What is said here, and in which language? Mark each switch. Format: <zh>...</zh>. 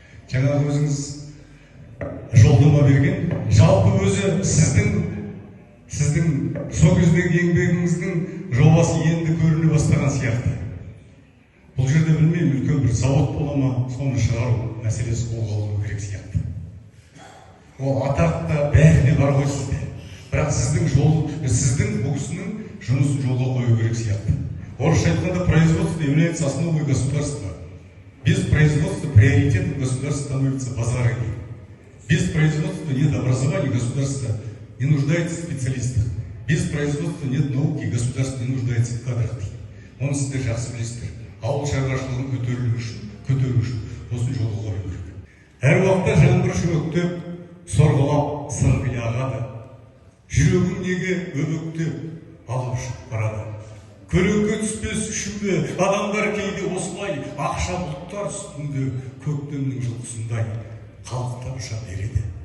<kk>Жаңағы өзіңіз жолдама берген, жалпы өзі сіздің сол кездегі еңбегіңіздің жобасы енді көріне бастаған сияқты. Бұл жерде білмеймін, үлкен бір завод бола ма, соны шығару мәселесі қолға алыну керек сияқты. Ол атақ та бәріне бар ғой сізде. Бірақ сіздің бұл кісінің жұмысын жолға қою керек сияқты. Орысша айтқанда</kk> <ru>производство является основой государства. Без производства приоритетом государства становится базары. Без производства нет образования, государство не нуждается в специалистах. Без производства нет науки, государство не нуждается в кадрах.</ru> <kk>Оны сіздер жақсы білесіздер. Ауыл шаруашылығын көтеру үшін осы жолға қою керек. Әр уақытта жаңбыр шөктеп, сорғалап сырғи ағады. Жүрегің неге өбектеп алып ұшып барады. Көлеңке түспес үшінде адамдар кейде осылай ақша бұлттар үстінде көктемнің жылқысындай қалықтап ұша береді.</kk>